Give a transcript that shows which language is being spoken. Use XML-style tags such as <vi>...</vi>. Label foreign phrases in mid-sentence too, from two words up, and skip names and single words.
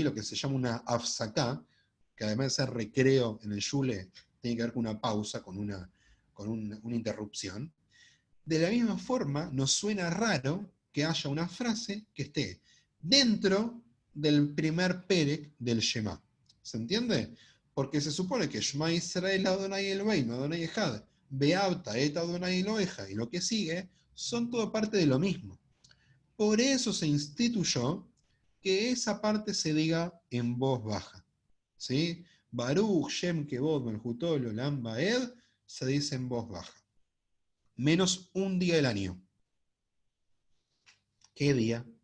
<es>Lo que se llama una afsaká, que además de ser recreo en el shule, tiene que ver con una pausa, con una interrupción. De la misma forma, nos suena raro que haya una frase que esté dentro del primer perek del Shema. ¿Se entiende? Porque se supone que</es> <he>שמע ישראל אדוני אלוהינו, אדוני אחד, ואהבת את אדוני אלוהיך,</he> <es>y lo que sigue, son todo parte de lo mismo. Por eso se instituyó que esa parte se diga en voz baja. ¿Sí?</es> <he>ברוך שם כבוד מלכותו עולם ועד</he> <es>se dice en voz baja. Menos un día del año. ¿Qué día?</es>